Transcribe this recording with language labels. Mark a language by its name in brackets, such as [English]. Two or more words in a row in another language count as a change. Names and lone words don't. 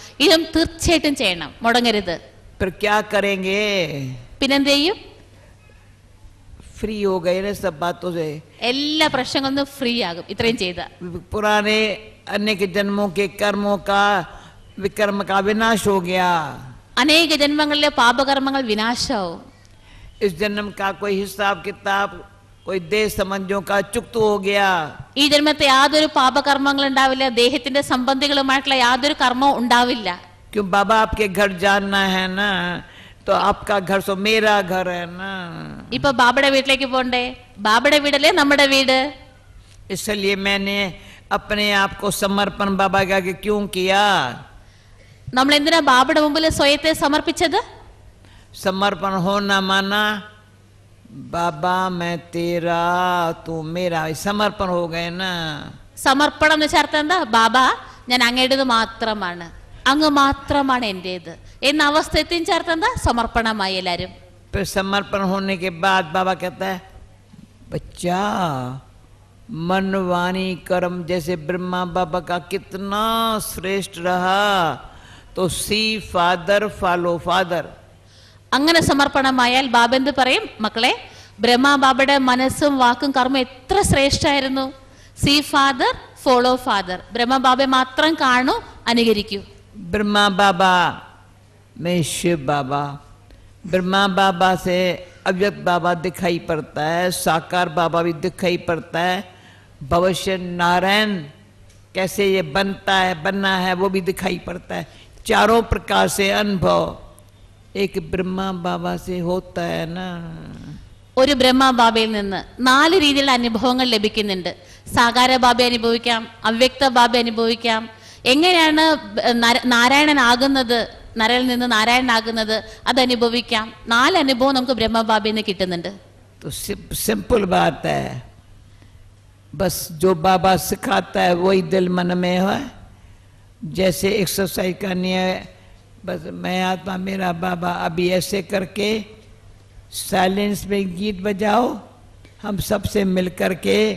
[Malayalam] ഇതും തീർച്ചയായിട്ടും ചെയ്യണം, മുടങ്ങരുത്. [Hindi] फिर क्या करेंगे? [Malayalam] പിന്നെന്ത് ചെയ്യും? [Hindi] फ्री हो गए ना सब बातों से, [Malayalam] എല്ലാ പ്രശ്നങ്ങളും ഫ്രീ ആകും ഇത്രയും ചെയ്ത. [Hindi] पुराने अनेक जन्मों के कर्मों का विकर्म का विनाश हो गया. [Malayalam] അനേക ജന്മങ്ങളിലെ പാപകർമ്മങ്ങൾ വിനാശാവും. [Hindi] इस जन्म का कोई हिसाब किताब, कोई देह संबंधियों का चुक्त हो गया. [Malayalam] ഈ ജന്മത്തെ യാതൊരു പാപകർമ്മങ്ങൾ ഉണ്ടാവില്ല, ദേഹത്തിന്റെ സംബന്ധികളുമായിട്ടുള്ള യാതൊരു കർമ്മവും ഉണ്ടാവില്ല. [Hindi] क्यों बाबा आपके घर जानना है ना, तो आपका घर सो मेरा घर है ना. [Malayalam] ഇപ്പൊ ബാബയുടെ വീട്ടിലേക്ക് പോണ്ടേ? ബാബയുടെ വീടല്ലേ നമ്മുടെ വീട്. [Hindi] इसलिए मैंने अपने आप को समर्पण बाबा के आगे क्यों किया? [Malayalam] നമ്മൾ എന്തിനാ ബാബയുടെ മുമ്പിൽ സ്വയത്തെ സമർപ്പിച്ചത്? [Hindi] समर्पण होना माना बाबा मैं तेरा तू मेरा, समर्पण हो गए ना. [Malayalam] സമർപ്പണം എന്ന് വെച്ചാൽ അർത്ഥം എന്താ? ബാബ ഞാൻ അങ്ങയുടേത് മാത്രമാണ്, അങ്ങ് മാത്രമാണ് എന്റേത് എന്ന അവസ്ഥ എത്തിച്ച അർത്ഥം എന്താ? സമർപ്പണമായി എല്ലാരും. [Hindi] फिर समर्पण होने के बाद बाबा कहता है बच्चा मन वाणी कर्म जैसे ब्रह्मा बाबा का कितना श्रेष्ठ रहा, तो [English] see father follow father. [Malayalam] അങ്ങനെ സമർപ്പണമായാൽ ബാബ എന്ത് പറയും? മക്കളെ, ബ്രഹ്മ ബാബയുടെ മനസ്സും വാക്കും കർമ്മം എത്ര ശ്രേഷ്ഠായിരുന്നു. [English] see father follow father. [Malayalam] ബ്രഹ്മ ബാബയെ മാത്രം കാണൂ, അനുകരിക്കൂ. [Hindi] ब्रह्मा बाबा में शिव बाबा, ब्रह्मा बाबा से अव्यक्त बाबा दिखाई पड़ता है, साकार बाबा भी दिखाई पड़ता है, भविष्य नारायण कैसे ये बनता है बनना है वो भी दिखाई पड़ता है. चारों प्रकार से अनुभव एक ब्रह्मा बाबा से होता है ना. [Malayalam] ഒരു ബ്രഹ്മ ബാബയിൽ നിന്ന് 4 രീതിയിലുള്ള അനുഭവങ്ങൾ ലഭിക്കുന്നുണ്ട്. സാകാര ബാബ അനുഭവിക്കാം, അവ്യക്ത ബാബ അനുഭവിക്കാം. എങ്ങനെയാണ് നാരായണനാകുന്നത്, നരയിൽ നിന്ന് നാരായണനാകുന്നത്, അത് അനുഭവിക്കാം. 4 അനുഭവം നമുക്ക് ബ്രഹ്മ ബാബയിൽ നിന്ന് കിട്ടുന്നുണ്ട്. [Hindi] तो सिंपल बात है, बस जो बाबा सिखाता है वही दिल मन में है. जैसे एक्सरसाइज करनी है, बस मैं आत्मा मेरा बाबा, अभी ऐसे करके साइलेंस में गीत बजाओ, हम सबसे मिल करके.